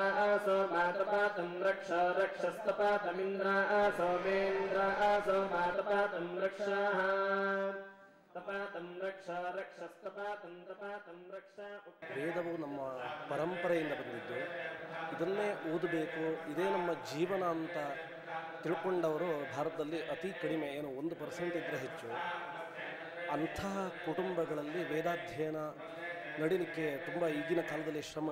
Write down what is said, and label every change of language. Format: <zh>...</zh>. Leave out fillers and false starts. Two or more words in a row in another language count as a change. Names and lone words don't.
<sa>सोमातपातं रक्ष रक्षस्तपातमिन्द्रा सोमेन्द्रा सोमातपातं रक्षः तपातं रक्ष रक्षस्तपातं तपातं रक्ष.</sa> <kn>ವೇದವು ನಮ್ಮ ಪರಂಪರೆಯಿಂದ ಬಂದಿದ್ದು, ಇದನ್ನೇ ಓದಬೇಕು, ಇದೇ ನಮ್ಮ ಜೀವನ ಅಂತ ತಿಳ್ಕೊಂಡವರು ಭಾರತದಲ್ಲಿ ಅತಿ ಕಡಿಮೆ, ಏನು 1% ಇದ್ದರೆ ಹೆಚ್ಚು. ಅಂತಹ ಕುಟುಂಬಗಳಲ್ಲಿ ವೇದಾಧ್ಯಯನ ನಡೀಲಿಕ್ಕೆ ತುಂಬ ಈಗಿನ ಕಾಲದಲ್ಲಿ ಶ್ರಮ.</kn>